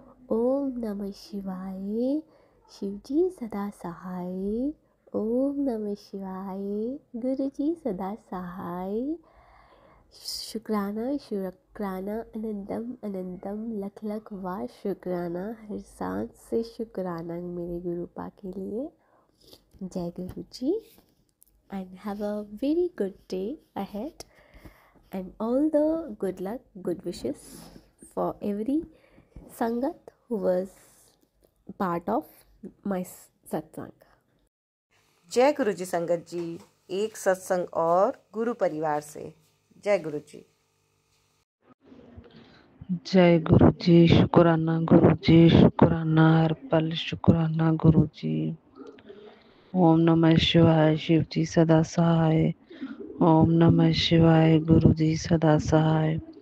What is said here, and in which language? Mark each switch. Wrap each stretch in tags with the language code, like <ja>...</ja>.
<hi>ओम नमः शिवाय, शिवजी सदा सहाय। ओम नमः शिवाय, गुरुजी सदा सहाय। शुक्राना शुक्राना अनंतम अनंतम लख लख वार शुक्राना, हर सांस से शुक्राना मेरे गुरुपा के लिए।</hi> <en>जय Guru ji, and have a very good day ahead and all the good luck, good wishes for every sangat who was part of my satsang.</en> <hi>जय गुरु जी संगत जी, एक सत्संग और गुरु परिवार से। जय गुरु जी। जय गुरु जी, शुक्राना गुरु जी, शुक्राना हर पल, शुक्राना गुरु जी। ओम नमः शिवाय, शिव जी सदा सहाय। ओम नमः शिवाय, गुरु जी सदा सहाय।</hi>